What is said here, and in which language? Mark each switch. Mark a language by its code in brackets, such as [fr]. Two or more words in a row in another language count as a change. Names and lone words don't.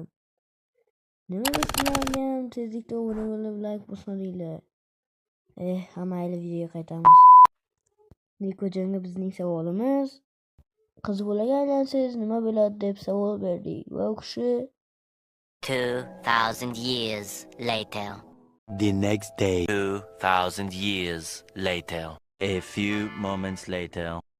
[uz] Nimaga sizlarga ham tezlikda obuna bo'lib like bosmadinglar? Mayli, videoga qaytamiz. Nikojonga bizning savolimiz: qiz bolaga aylansangiz nima bo'ladi deb savol berdik. Va u kishi [en] 2000 years later. The next day. 2000 years later. A few moments later.